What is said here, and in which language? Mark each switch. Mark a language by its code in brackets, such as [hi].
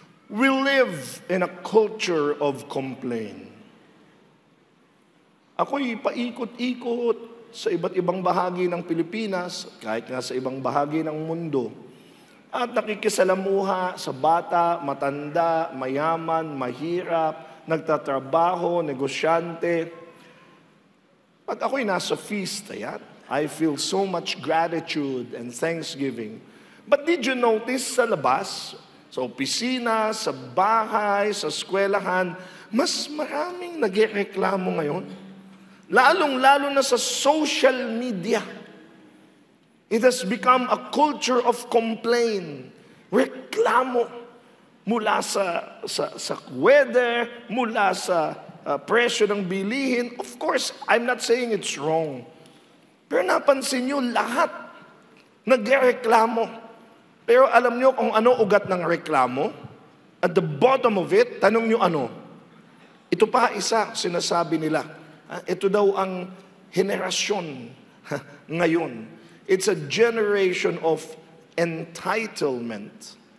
[en] We live in a culture of complaint. [tl] Ako'y paikot-ikot sa iba't ibang bahagi ng Pilipinas, kahit nga sa ibang bahagi ng mundo. At nakikisalamuha sa bata, matanda, mayaman, mahirap, nagtatrabaho, negosyante. Pag ako'y nasa feast, ayan, [en] I feel so much gratitude and thanksgiving. But did you notice [tl] sa labas, sa opisina, sa bahay, sa eskwelahan, mas maraming nagreklamo ngayon? Lalong-lalo na sa social media. [en] It has become a culture of complaint. [tl] Reklamo mula sa weather, mula sa presyo ng bilihin. [en] Of course, I'm not saying it's wrong. [tl] Pero napansin nyo, lahat nagreklamo. Pero alam nyo kung ano ugat ng reklamo? [en] At the bottom of it, [tl] tanong nyo ano? Ito pa isa, sinasabi nila. Ito daw ang henerasyon ngayon. [en] It's a generation of entitlement.